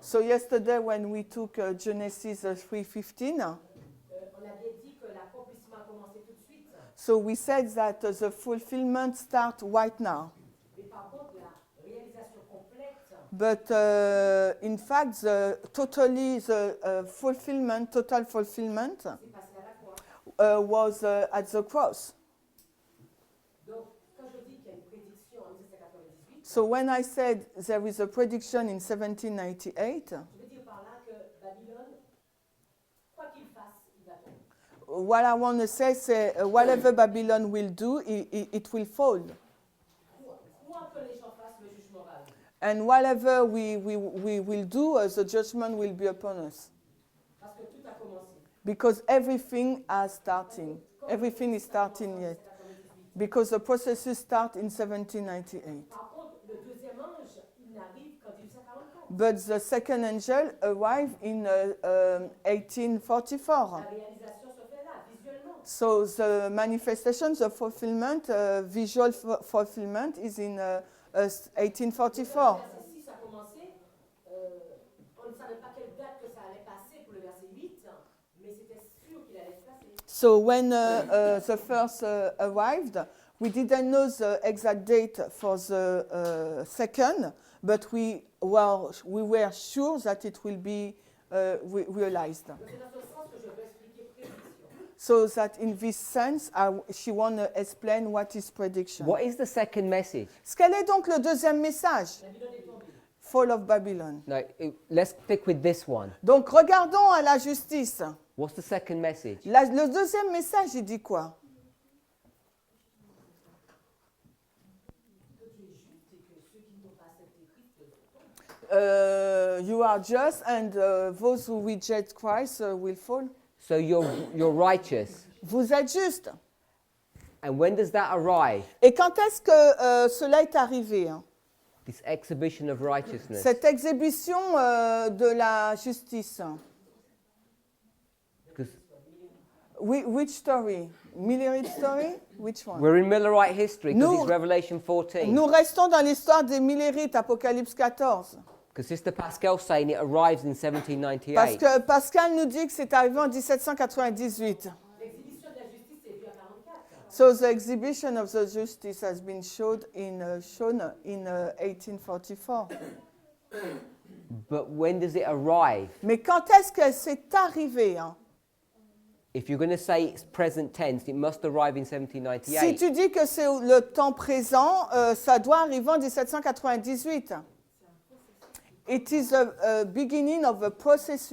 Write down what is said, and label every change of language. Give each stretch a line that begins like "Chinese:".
English: So yesterday when we took Genesis 3:15,
French: on avait dit que l'accomplissement a commencé tout de suite.
English: so we said that the fulfillment start right now. But in fact, the fulfillment, total fulfillment,
French: C'est passé à la croix.
English: was at the cross.
French: Donc, quand je dis qu'il y a une prédiction en 1798,
English: So when I said there is a prediction in 1798,
French: je veux dire par là que Babylone, quoi qu'il fasse, il va tomber.
English: what I want to say is whatever Babylon will do, it will fall.
French: Quoi que les gens fassent, le juge moral.
English: And whatever we will do, the judgment will be upon us.
French: Parce que tout a commencé.
English: Because everything is starting. Everything is starting yet. Because the processes start in 1798.
French: Par contre, le deuxième ange, il n'arrive qu'en 1844.
English: But the second angel arrived in 1844.
French: La réalisation se fait là, visuellement.
English: So the manifestation, the fulfillment, visual fulfillment is in 1844.
French: Verset 6 a commencé. On ne savait pas quelle date que ça allait passer pour le verset 8, mais c'était sûr qu'il allait se passer.
English: So when the first arrived, we didn't know the exact date for the second, but we were sure that it will be realized.
French: Donc c'est dans ce sens que je veux expliquer prédiction.
English: So that in this sense, she want to explain what is prediction. What is the second message?
French: Quel est donc le deuxième message? Babylone est tombée.
English: Fall of Babylon. No, let's stick with this one.
French: Donc regardons à la justice.
English: What's the second message?
French: Le deuxième message, il dit quoi?
English: You are just, and those who reject Christ will fall. So you're righteous.
French: Vous êtes juste.
English: And when does that arrive?
French: Et quand est-ce que cela est arrivé, hein?
English: This exhibition of righteousness.
French: Cette exhibition de la justice.
English: Because Which story? Millerite story? Which one? we're in Millerite history because
French: Nous-
English: it's Revelation 14.
French: Nous restons dans l'histoire des Millerites, Apocalypse 14.
English: Because Sister Pascal's saying it arrives in
French: Parce
English: 1798.
French: que Pascal nous dit que c'est arrivé en 1798. L'exhibition de la justice est vue à 44.
English: So the exhibition of the justice has been shown in 1844. But when does it arrive?
French: Mais quand est-ce que c'est arrivé, hein?
English: If you're going to say it's present tense, it must arrive in
French: Si 1798. tu dis que c'est le temps présent, ça doit arriver en 1798.
English: It is a beginning of a processus.